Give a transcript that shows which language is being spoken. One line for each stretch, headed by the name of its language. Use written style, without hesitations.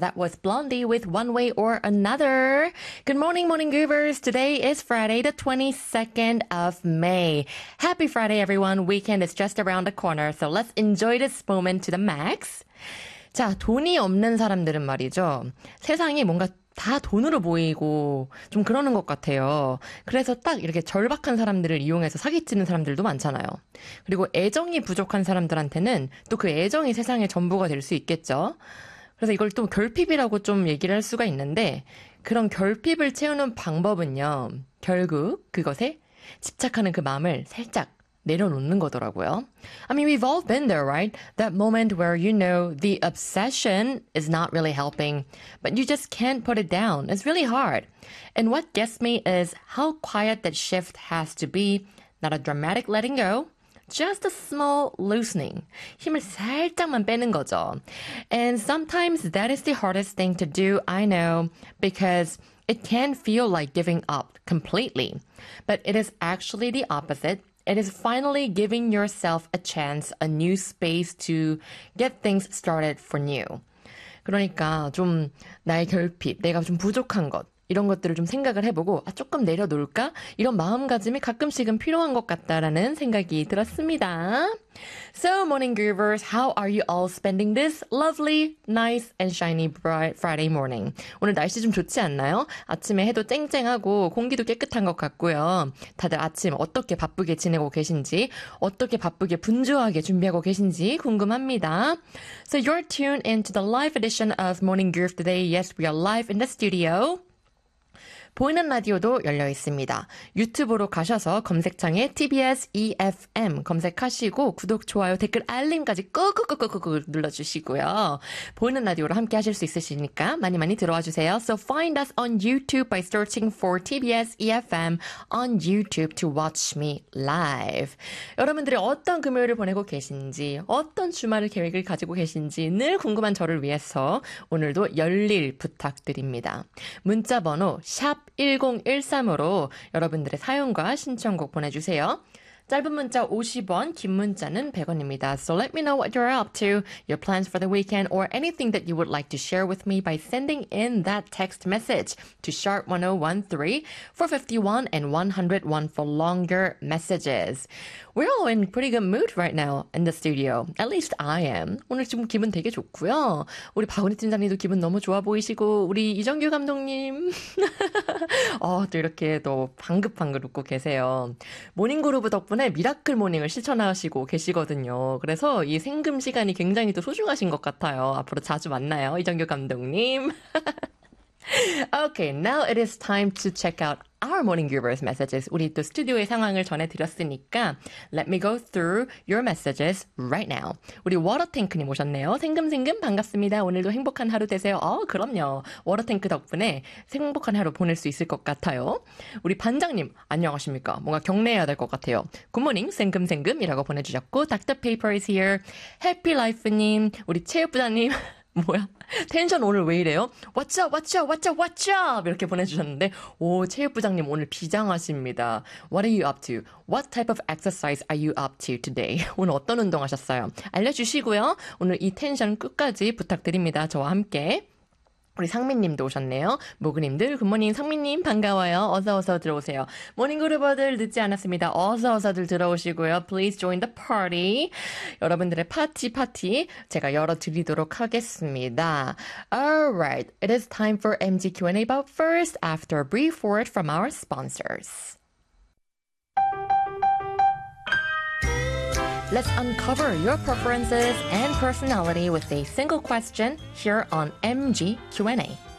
English: That was Blondie with One Way or Another. Good morning, morning goobers. Today is Friday, the 22nd of May. Happy Friday, everyone. Weekend is just around the corner. So let's enjoy this moment to the max.
Korean: 자, 돈이 없는 사람들은 말이죠. 세상이 뭔가 다 돈으로 보이고 좀 그러는 것 같아요. 그래서 딱 이렇게 절박한 사람들을 이용해서 사기치는 사람들도 많잖아요. 그리고 애정이 부족한 사람들한테는 또 그 애정이 세상의 전부가 될 수 있겠죠. 그래서 이걸 또 결핍이라고 좀 얘기를 할 수가 있는데 그런 결핍을 채우는 방법은요. 결국 그것에 집착하는 그 마음을 살짝 내려놓는 거더라고요.
English: I mean, we've all been there, right? That moment where you know the obsession is not really helping, but you just can't put it down. It's really hard. And what gets me is how quiet that shift has to be. Not a dramatic letting go, just a small loosening.
Korean: 힘을 살짝만 빼는 거죠.
English: And sometimes that is the hardest thing to do, I know, because it can feel like giving up completely. But it is actually the opposite. It is finally giving yourself a chance, a new space to get things started for new.
Korean: 그러니까 좀 나의 결핍, 내가 좀 부족한 것, 이런 것들을 좀 생각을 해보고 아 조금 내려놓을까? 이런 마음가짐이 가끔씩은 필요한 것 같다라는 생각이 들었습니다.
English: So, morning groovers, how are you all spending this lovely, nice, and shiny bright Friday morning?
Korean: 오늘 날씨 좀 좋지 않나요? 아침에 해도 쨍쨍하고 공기도 깨끗한 것 같고요. 다들 아침 어떻게 바쁘게 지내고 계신지, 어떻게 바쁘게 분주하게 준비하고 계신지 궁금합니다.
English: So, you're tuned into the live edition of Morning Groove today. Yes, we are live in the studio.
Korean: 보이는 라디오도 열려 있습니다. 유튜브로 가셔서 검색창에 TBS EFM 검색하시고 구독, 좋아요, 댓글, 알림까지 꾹꾹꾹꾹꾹 눌러주시고요. 보이는 라디오로 함께 하실 수 있으시니까 많이 많이 들어와 주세요.
English: So find us on YouTube by searching for TBS EFM on YouTube to watch me live.
Korean: 여러분들이 어떤 금요일을 보내고 계신지 어떤 주말을 계획을 가지고 계신지 늘 궁금한 저를 위해서 오늘도 열일 부탁드립니다. 문자번호 #1013으로 여러분들의 사연과 신청곡 보내주세요. 짧은 문자 50원, 긴 문자는 100원입니다.
English: So let me know what you're up to, your plans for the weekend, or anything that you would like to share with me by sending in that text message to #1013 for 51 and 101 for longer messages. We're all in pretty good mood right now in the studio. At least I am.
Korean: 오늘 지금 기분 되게 좋고요. 우리 박은희 팀장님도 기분 너무 좋아 보이시고 우리 이정규 감독님 또 이렇게 또 방긋방긋 웃고 계세요. 모닝그룹 덕분에 미라클 모닝을 실천하시고 계시거든요. 그래서 이 생금 시간이 굉장히 또 소중하신 것 같아요. 앞으로 자주 만나요, 이정규 감독님.
English: Okay, now it is time to check out our morning groovers' messages.
Korean: 우리 또 스튜디오의 상황을 전해드렸으니까
English: let me go through your messages right now.
Korean: 우리 워터탱크님 오셨네요. 생금생금 반갑습니다. 오늘도 행복한 하루 되세요. 그럼요. 워터탱크 덕분에 행복한 하루 보낼 수 있을 것 같아요. 우리 반장님 안녕하십니까? 뭔가 격려해야 될 것 같아요. 굿모닝 생금생금이라고 보내주셨고 닥터 페이퍼
English: is here.
Korean: 해피라이프님, 우리 체육부장님 뭐야? 텐션 오늘 왜 이래요?
English: What's up? What's up? What's up? What's up?
Korean: 이렇게 보내주셨는데 오, 체육부장님 오늘 비장하십니다.
English: What are you up to? What type of exercise are you up to today?
Korean: 오늘 어떤 운동 하셨어요? 알려주시고요. 오늘 이 텐션 끝까지 부탁드립니다. 저와 함께. 우리 상민님도 오셨네요. 모그님들, 굿모닝 상민님 반가워요. 어서어서 들어오세요. 모닝그루버들 늦지 않았습니다. 어서어서들 들어오시고요.
English: Please join the party.
Korean: 여러분들의 파티 제가 열어드리도록 하겠습니다.
English: Alright, it is time for MG Q&A, but first after a brief word from our sponsors. Let's uncover your preferences and personality with a single question here on MG Q&A.